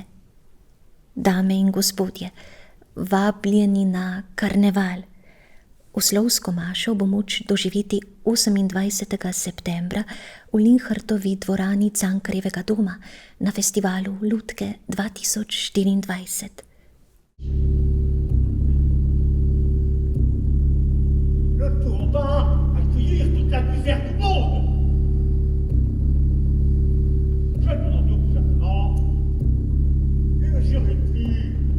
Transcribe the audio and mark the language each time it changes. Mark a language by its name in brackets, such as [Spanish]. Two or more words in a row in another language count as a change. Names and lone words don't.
[Slovenian] Dame in gospodje, vabljeni na karneval. Oslovsko mašo bo moč doživeti 28. septembra v Linhartovi dvorani Cankarjevega doma na festivalu Lutke 2024. [French] Le tour va accueillir toute la misère du monde. Je demande au gouvernement une jurétie.